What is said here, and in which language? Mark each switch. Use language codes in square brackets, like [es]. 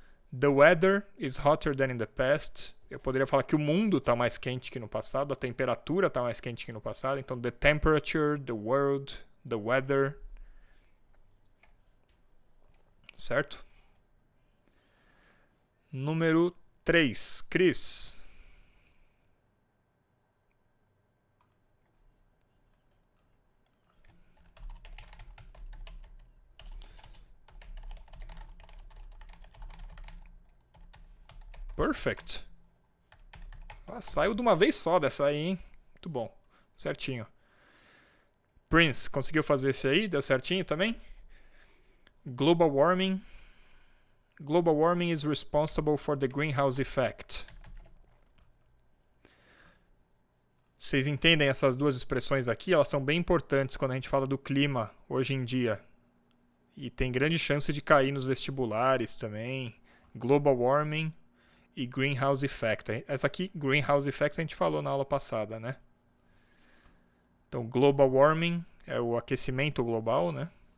[en] The weather is hotter than in the past. [pt] Eu poderia falar que o mundo está mais quente que no passado, a temperatura está mais quente que no passado. [en] Então, the temperature, the world, the weather. [pt] Certo? Número 3. Chris. [en] Perfect. [pt] Ah, saiu de uma vez só dessa aí, hein? Muito bom. Certinho. Prince, conseguiu fazer esse aí? Deu certinho também? Global warming. [en] Global warming is responsible for the greenhouse effect. [pt] Vocês entendem essas duas expressões aqui? Elas são bem importantes quando a gente fala do clima hoje em dia. E tem grande chance de cair nos vestibulares também. Global warming e greenhouse effect. Essa aqui, greenhouse effect, a gente falou na aula passada, né? Então, global warming é o aquecimento global, né?